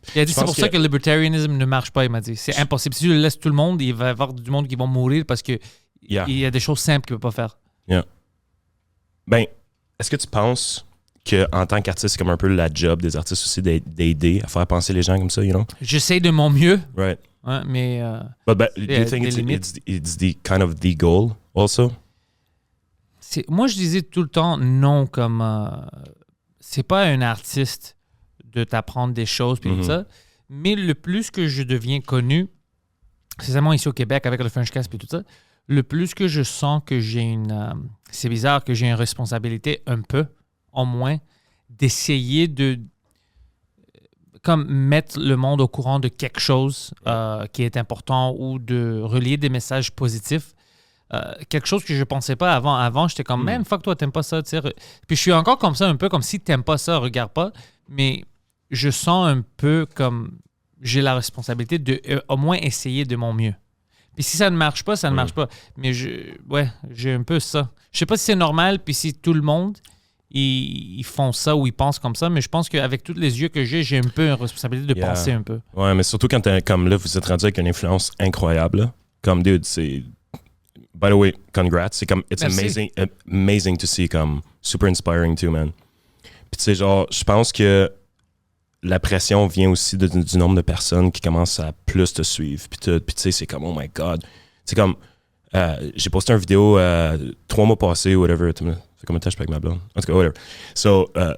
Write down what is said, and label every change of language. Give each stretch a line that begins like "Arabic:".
French: Il a dit c'est pour ça que le libertarianisme ne marche pas, il m'a dit. C'est impossible. Si tu le laisses tout le monde, il va y avoir du monde qui va mourir parce que il y a des choses simples qu'il ne peut pas faire. Ben, est-ce que tu penses qu'en tant qu'artiste, c'est comme un peu la job des artistes aussi d'aider à faire penser les gens comme ça,
English: you know?
French: J'essaie de mon mieux.
English: Right.
French: Ouais, mais...
English: But do you think it's the kind of the goal also?
French: Moi, je disais tout le temps non, comme... c'est pas un artiste de t'apprendre des choses puis tout ça, mais le plus que je deviens connu, spécialement ici au Québec avec le Frenchcast puis tout ça, le plus que je sens que j'ai c'est bizarre que j'ai une responsabilité un peu, au moins, d'essayer de comme mettre le monde au courant de quelque chose qui est important ou de relier des messages positifs. Quelque chose que je pensais pas avant. Avant, j'étais comme, man, fuck toi, t'aimes pas ça. T'sais. Puis je suis encore comme ça, un peu comme si t'aimes pas ça, regarde pas. Mais je sens un peu comme j'ai la responsabilité de au moins essayer de mon mieux. Puis si ça ne marche pas, ça ne marche pas. Mais j'ai un peu ça. Je sais pas si c'est normal, puis si tout le monde, ils font ça ou ils pensent comme ça, mais je pense qu'avec tous les yeux que j'ai un peu une responsabilité de penser un peu. Ouais, mais surtout quand comme là, vous êtes rendu avec une influence incroyable. Là. Comme, dude, c'est...
English: By the way, congrats.
French: C'est comme,
English: it's amazing to see, comme, super inspiring too, man.
French: Puis tu sais, genre, je pense que la pression vient aussi du nombre de personnes qui commencent à plus te suivre. Puis tu sais, c'est comme,
English: oh my God.
French: C'est comme, j'ai posté une vidéo 3 mois passés, whatever. Ça fait combien de temps je suis avec ma blonde? En tout cas, whatever. So,